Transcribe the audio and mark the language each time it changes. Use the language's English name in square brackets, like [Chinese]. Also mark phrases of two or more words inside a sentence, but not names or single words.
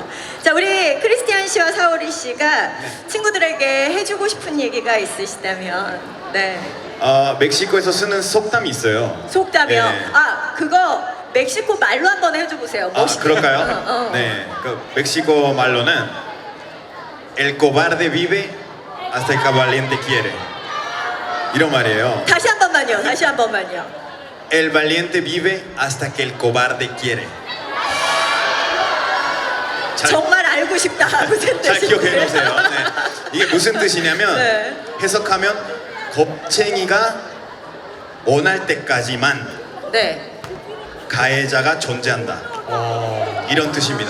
[Korean] 자, 우리 크리스티안 씨와 사오리 씨가 친구들에게 해주고 싶은 얘기가 있으시다면, 네. 멕시코에서 쓰는 속담이 있어요. 속담이요. 네. 그거 멕시코 말로 한번 해줘보세요. 멋있게. 그럴까요? 네, 그 멕시코 말로는 [Spanish] El cobarde vive hasta que el valiente quiere. [Korean] 이런 말이에요. 다시 한 번만요. 다시 한 번만요. [Spanish] El valiente vive hasta que el cobarde quiere. [Korean] 정말 알고 싶다. 무슨 잘 뜻인지. 기억해 놓으세요. 네. 이게 무슨 뜻이냐면 네. 해석하면 겁쟁이가 원할 때까지만 네. 가해자가 존재한다. 이런 뜻입니다.